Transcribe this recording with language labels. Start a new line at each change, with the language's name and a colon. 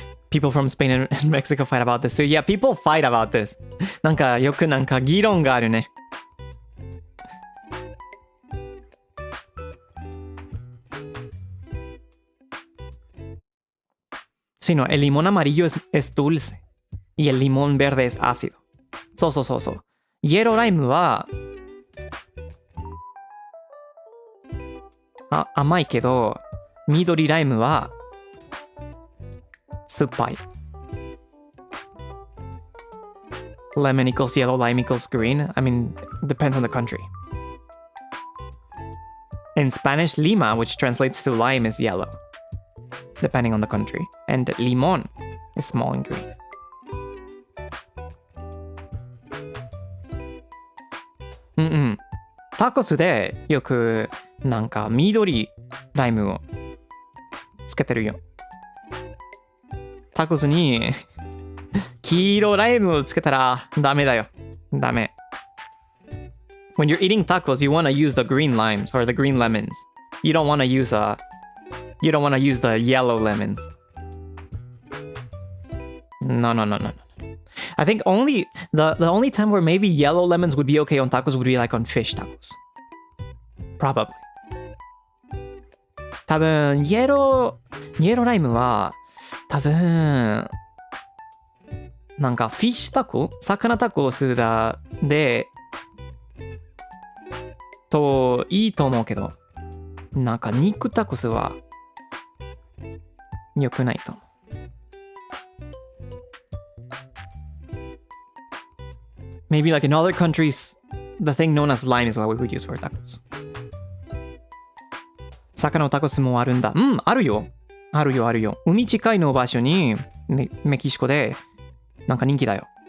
English: People from Spain and Mexico fight about this. So yeah, people fight about this.
Japanese: なんかよくなんか議論があるね。
Spanish: Sí, no, el limón amarillo es dulce y el limón verde es ácido.
Japanese: そう。イエローライムは甘いけど、緑ライムは酸っぱい。
English: Lemon equals yellow, lime equals green. I mean, depends on the country. In Spanish, lima, which translates to lime, is yellow, depending on the country. And limon is small and green.
Japanese: Tacos でよくなんか緑ライムをつけてるよ。タコスに黄色ライムをつけたらダメだよ。ダメ。
English: When you're eating tacos, you want to use the green limes or the green lemons. You don't want to use the yellow lemons. No. I think the only time where maybe yellow lemons would be okay on tacos would be like on fish tacos. Probably.
Japanese: 多分イエローライムは多分なんかフィッシュタコ、魚タコスだでといいと思うけど、なんか肉タコスは良くないと思う。
English: Maybe like in other countries, the thing known as lime is what we would use for tacos.
Japanese: 魚のタコスもあるんだ。あるよ。海近いの場所に、ね、メキシコでなんか人気だよ。